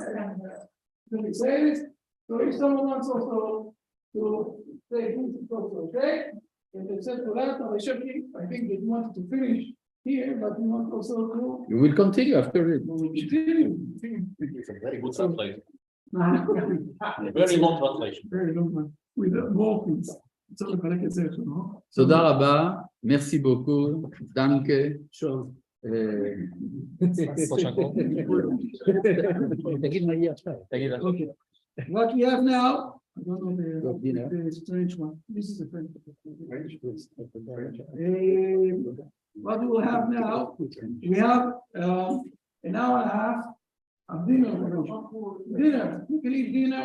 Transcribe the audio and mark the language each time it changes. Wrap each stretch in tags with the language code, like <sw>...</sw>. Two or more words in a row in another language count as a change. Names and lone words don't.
<en>So if someone wants also to say this is also okay, and except for that, I think they wanted to finish here, but we want also to You will continue after it. continue. It's a very good translation. Very Very long translation. long one, with more things.</en> <he>צריך לחלק את זה, לא? תודה רבה,</he> <fr>merci beaucoup,</fr> <de>danke.</de> <he>תגיד מה יהיה עכשיו.</he> <en>Okay. What we have now, I don't know the strange one. This is a French. What we will have now, we have an hour and a half of dinner. Dinner. You can eat dinner.</en>